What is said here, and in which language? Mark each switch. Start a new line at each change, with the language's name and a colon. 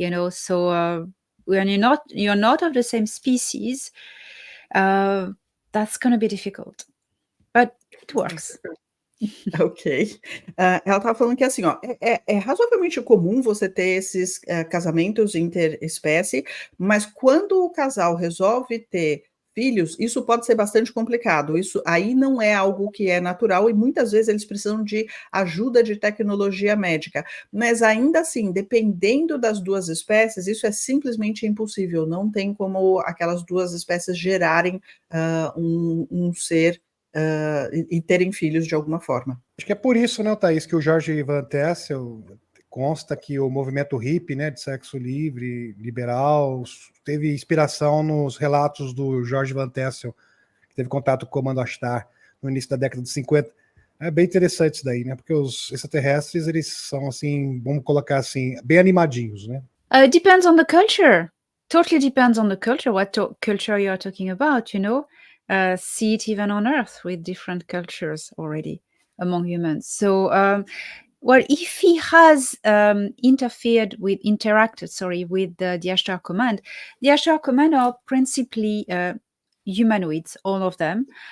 English: so when you're not of the same species, that's going to be difficult, but it works. Ok.
Portuguese: Ela estava falando que assim, é razoavelmente comum você ter esses casamentos interespécie, mas quando o casal resolve ter filhos, isso pode ser bastante complicado. Isso aí não é algo que é natural e muitas vezes eles precisam de ajuda de tecnologia médica. Mas ainda assim, dependendo das duas espécies, isso é simplesmente impossível. Não tem como aquelas duas espécies gerarem um ser e terem filhos de alguma forma. Acho que é por isso, né, Thaís, que o Jorge Van Tessel consta que o movimento hippie, né, de sexo livre, liberal, teve inspiração nos relatos do Jorge Van Tessel, que teve contato com o Comando Ashtar no início da década de 50. É bem interessante isso daí, né, porque os extraterrestres, eles são, assim, vamos colocar assim, bem animadinhos, né?
English: Depends on the culture. Totally depends on the culture, what culture you're talking about, see it even on Earth with different cultures already among humans. So Well, if he has interacted with the Ashtar Command, the Ashtar Command are principally humanoids, all of them.